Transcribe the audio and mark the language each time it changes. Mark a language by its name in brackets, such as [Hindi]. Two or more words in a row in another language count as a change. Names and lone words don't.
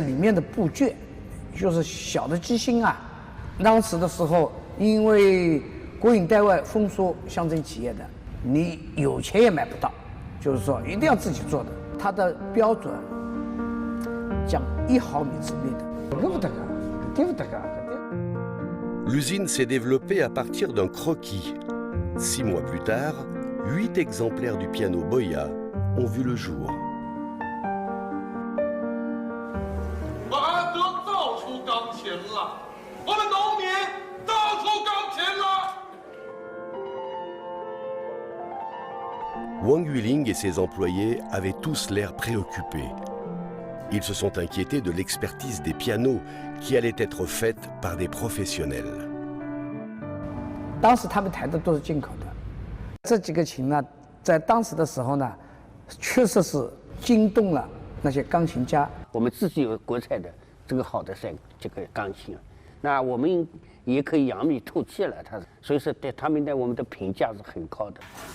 [Chinese] 里面的部件，就是小的机芯啊。当时的时候，因为国营单位封缩乡镇企业的，你有钱也买不到，就是说一定要自己做的。它的标准讲1毫米之内的， [French] L'usine s'est développée à partir d'un croquis. 6 mois plus tard, 8 exemplaires du piano Boya ont vu le jour. [Chinese] 巴德造出钢琴了，我们农民造出钢琴了。 [French] Wang Yueling et ses employés avaient tous l'air préoccupés. Ils se sont inquiétés de l'expertise des pianos qui allait être faite par des professionnels. [Chinese] 当时他们抬的都是进口的，这几个琴呢，在当时的时候呢，确实是惊动了那些钢琴家。我们自己有国产的这个好的这个钢琴，那我们也可以扬眉吐气了。所以说对他们对我们的评价是很高的。